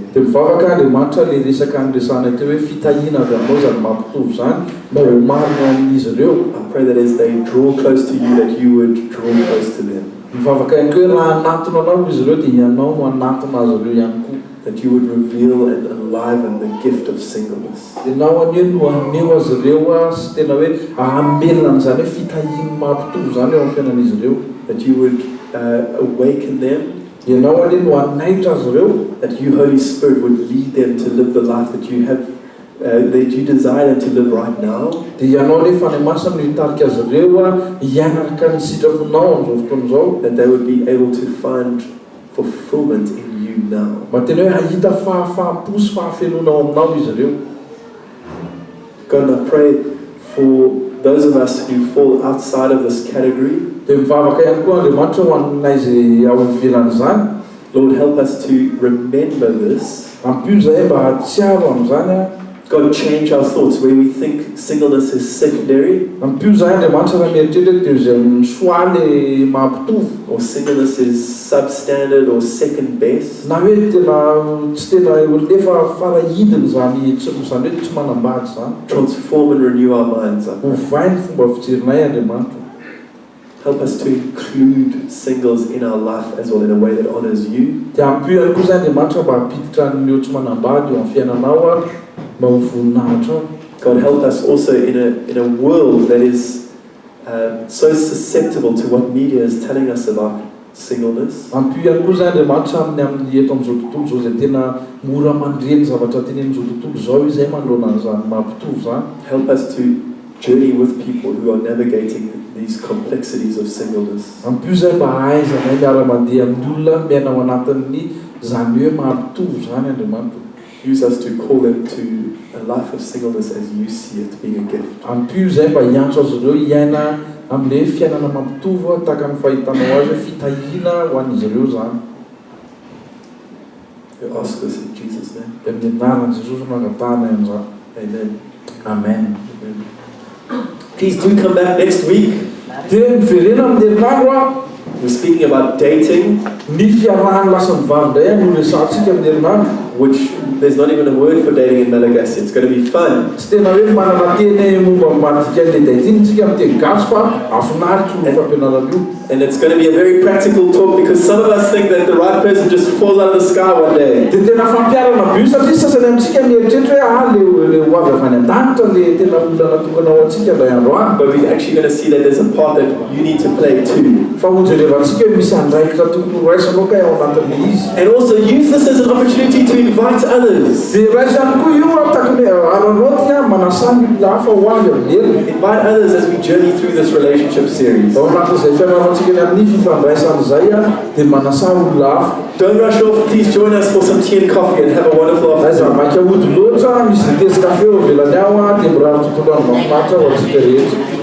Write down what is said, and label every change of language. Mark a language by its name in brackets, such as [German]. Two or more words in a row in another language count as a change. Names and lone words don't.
[Malagasy] Dia mivavaka Andriamanitra le resaka andresana teo hoe fitahiana avy aminao izany mampitovy izany mba ho marina amin'izy ireo. [English] I pray that as they draw close to you, that you would draw close to them. [Malagasy] Mivavaka ihany koa raha anatona anao izy ireo dia ianao no anatona azy ireo ihany koa. [English] That you would reveal and enliven the gift of singleness. [Malagasy] Dia nao anio no aneho azy ireo sy tena hoe ahamelona an'izany hoe fitahiana mampitovy izany eo amin'ny fiainan'izy ireo. [English] That you would awaken them. [Malagasy] Ianao anio no anaitra azy ireo. [English] That you, Holy Spirit, would lead them to live the life that you have, that you desire them to live right now. [Malagasy] Dia ianao le fanahy masina no hitarika azy ireo hianaraka ny sitraponao amin'izao fotoana izao. [English] That they would be able to find fulfillment in you now. [Malagasy] Mba tena hoe hahita fahafaham-po sy fahafenona ao aminao izy ireo. [English] God, I pray for those of us who fall outside of this category. [Malagasy] Dia mivavaka ihany koa Andriamanitra ho anay izay ao ivelan'izany. [English] Lord, help us to remember this. [Malagasy] Ampio izay mba hatsiaro amin'izany. [English] God, change our thoughts where we think singleness is secondary. [Malagasy] Ampio izay Andriamanitra raha mieritreritra teo izay misoaly mampitovy. [English] Or singleness is substandard or second best. [Malagasy] Na hoe tena tsy tena lefa farahidiny izany hoe tsy manambady izany. [English] Transform and renew our minds. [Malagasy] Ovay ny fomba fijerinay Andriamanitra. [English] Help us to include singles in our life as well in a way that honors you. [Malagasy] Dia ampio ihany koa izay Andriamanitra mba hampiditra ny tsy manambady eo amin'ny fiainanao mba ho voninahitra. [English] God, help us also in a world that is so susceptible to what media is telling us about singleness. [Malagasy] Ampio ihany koa izay Andriamanitra amin'ny eto amin'izao tontolo izao izay tena mora mandreny zavatra teny amin'izao tontolo izao izay manoloana an'izany mampitovy izany. [English] Help us to journey with people who are navigating these complexities of singleness. [Malagasy] Ampio izay mba ahaizanay miara-mandeha amin'ny olona miaina ao anatin'ny izany hoe mampitovy izany Andriamanitra. [English] Use us to call them to a life of singleness as you see it being a gift. [Malagasy] Ampio izay mba hiantso azy ireo hiaina amin'ilay fiainana mampitovy tahaka ny fahitanao azy fitahiana ho an'izy ireo izany. [English] We ask this in Jesus' name. [Malagasy] Dia amin'ny anaran'i Jesosy no angatahana an'izany. [English] Amen. Amen. Amen. Please do come back next week. [Malagasy] Dia miverena amin'ny herinandro aho. [English] We're speaking about dating, [Malagasy] Ny fiarahana lasa mivavy indray no resantsika amin'ny herinandro. [English] which there's not even a word for dating in Malagasy. It's going to be fun. [Malagasy] Tsy tena hoe manana teny momba madika ny daitiny tsika amin'ny teny gasy fa afinaritra ny fampianarana io. [English] And it's going to be a very practical talk because some of us think that the right person just falls out of the sky one day. [Malagasy] Dia tena fampiarana bio satria sasany amintsika mieritreritra hoe le ho avy avy any an-danitra le tena olona natokana ho antsika ilay andro any. [English] But we're actually going to see that there's a part that you need to play too. [Malagasy] Fa hojerevantsika hoe misy andraikitra tokony horaisanao ka ao anatin'le izy. [English] And also use this as an opportunity to invite others. [Malagasy] Dia raisany koa io takony aranao tia manasamy olona hafa ho avy amin'elina. [English] Invite others as we journey through this relationship series. [Malagasy] Ao anatin'izay fianaratsika ny amin'ny fifandraisana izay dia manasa olona hafa. [English] Don't rush off. Please join us for some tea and coffee and have a wonderful [Malagasy] Aiza [English] afternoon. [Malagasy] maika ody loatra misy tezy kafe ao velany ao dia mirary tontolo andro mahafinaritra ho antsika rehetra.